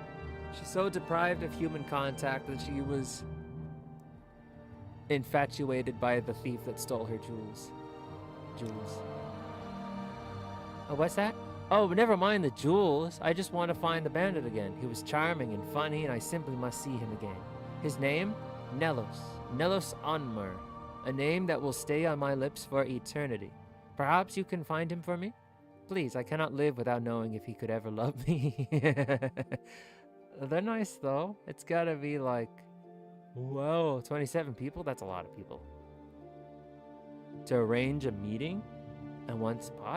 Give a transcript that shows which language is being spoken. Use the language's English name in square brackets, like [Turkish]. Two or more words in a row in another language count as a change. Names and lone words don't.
[English] She's so deprived of human contact that she was infatuated by the thief that stole her jewels. Oh, what's that? Oh, never mind the jewels. I just want to find the bandit again. He was charming and funny, and I simply must see him again. His name? Nelos. Nelos Onmer. A name that will stay on my lips for eternity. Perhaps you can find him for me? Please, I cannot live without knowing if he could ever love me. They're nice, though. It's gotta be like... Whoa, 27 people? That's a lot of people. To arrange a meeting in one spot?